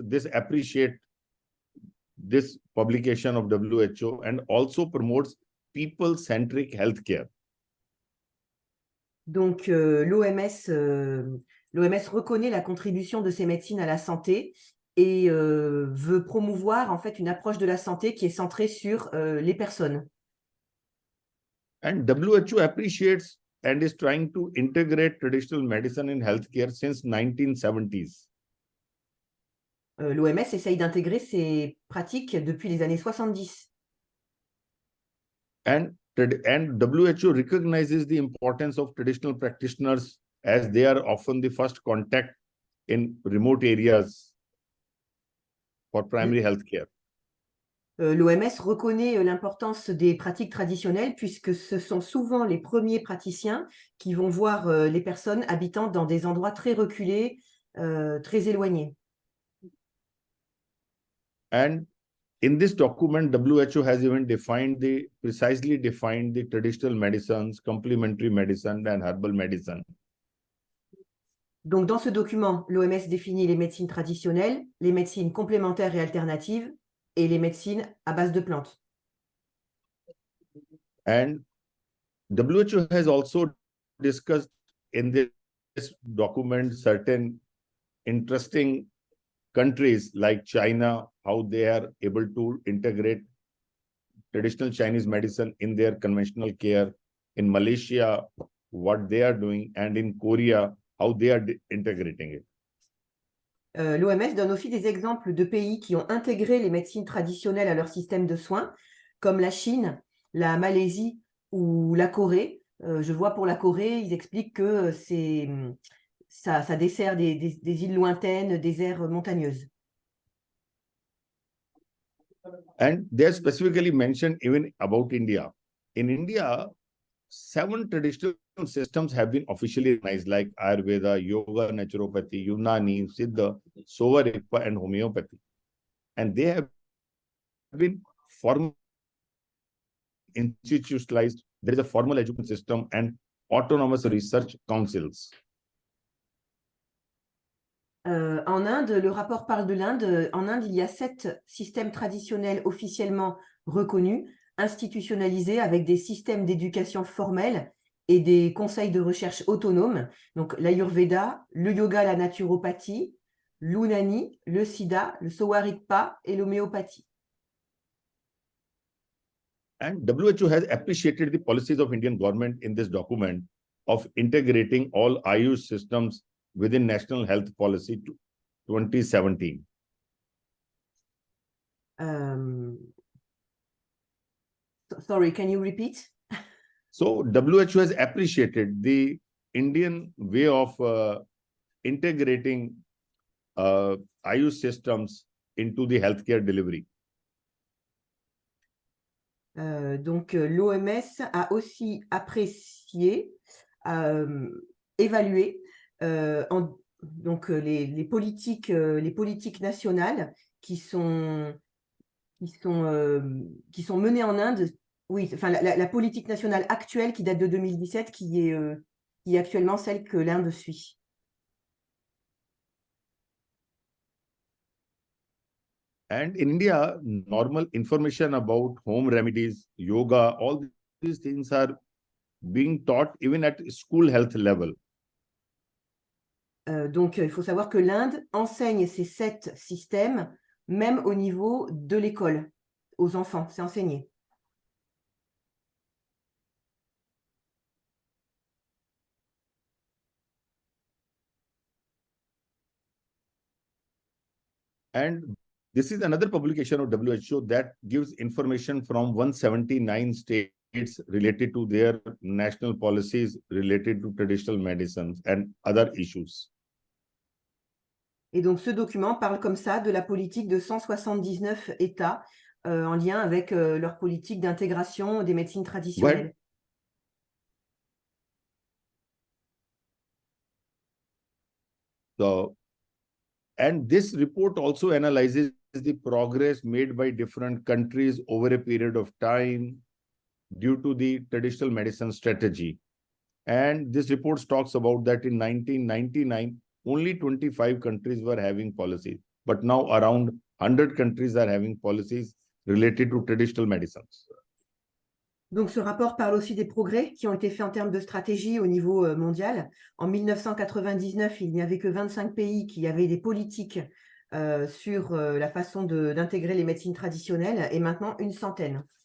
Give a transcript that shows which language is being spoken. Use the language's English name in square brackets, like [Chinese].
[English] This appreciate this publication of WHO and also promotes people-centric healthcare. [French] Donc, l'OMS reconnaît la contribution de ces médecines à la santé et veut promouvoir en fait une approche de la santé qui est centrée sur les personnes. [English] And WHO appreciates and is trying to integrate traditional medicine in healthcare since 1970s. [French] L'OMS essaye d'intégrer ces pratiques depuis les années 70. [English] And WHO recognizes the importance of traditional practitioners as they are often the first contact in remote areas for primary healthcare. [French] L'OMS reconnaît l'importance des pratiques traditionnelles puisque ce sont souvent les premiers praticiens qui vont voir les personnes habitant dans des endroits très reculés, très éloignés. [English] And in this document, WHO has even precisely defined the traditional medicines, complementary medicine, and herbal medicine. [French] Donc, dans ce document, l'OMS définit les médecines traditionnelles, les médecines complémentaires et alternatives, et les médecines à base de plantes. [English] And WHO has also discussed in this document certain interesting countries like China, how they are able to integrate traditional Chinese medicine in their conventional care. In Malaysia, what they are doing, and in Korea, how they are integrating it. [French] L'OMS donne aussi des exemples de pays qui ont intégré les médecines traditionnelles à leur système de soins, comme la Chine, la Malaisie ou la Corée. Je vois pour la Corée, ils expliquent que ça dessert des îles lointaines, des aires montagneuses. [English] And they specifically mentioned even about India. In India, 7 traditional systems have been officially recognized, like Ayurveda, Yoga, Naturopathy, Unani, Siddha, Sowa Rigpa, and Homeopathy. And they have been formally institutionalized. There is a formal education system and autonomous research councils. [French] En Inde, le rapport parle de l'Inde. En Inde, il y a 7 systèmes traditionnels officiellement reconnus, institutionnalisés avec des systèmes d'éducation formels et des conseils de recherche autonomes. Donc l'Ayurveda, le yoga, la naturopathie, l'Unani, le Siddha, le Sowa Rigpa et l'homéopathie. [English] And WHO has appreciated the policies of Indian government in this document of integrating all Ayush systems within National Health Policy 2017. Sorry, can you repeat? So WHO has appreciated the Indian way of integrating Ayush systems into the healthcare delivery. [French] Donc l'OMS a aussi apprécié, évalué les politiques nationales qui sont menées en Inde. Oui, enfin la politique nationale actuelle qui date de 2017, qui est actuellement celle que l'Inde suit. [English] And in India, normal information about home remedies, yoga, all these things are being taught even at school health level. [French] Donc, il faut savoir que l'Inde enseigne ces 7 systèmes, même au niveau de l'école, aux enfants, c'est enseigné. [English] And this is another publication of WHO that gives information from 179 states related to their national policies related to traditional medicines and other issues. [French] Et donc, ce document parle comme ça de la politique de 179 États en lien avec leur politique d'intégration des médecines traditionnelles. [English] So, and this report also analyzes the progress made by different countries over a period of time due to the traditional medicine strategy. And this report talks about that in 1999, only 25 countries were having policies, but now around 100 countries are having policies related to traditional medicines. [French] Donc, ce rapport parle aussi des progrès qui ont été faits en termes de stratégie au niveau mondial. En 1999, il n'y avait que 25 pays qui avaient des politiques sur la façon d'intégrer les médecines traditionnelles, et maintenant une centaine.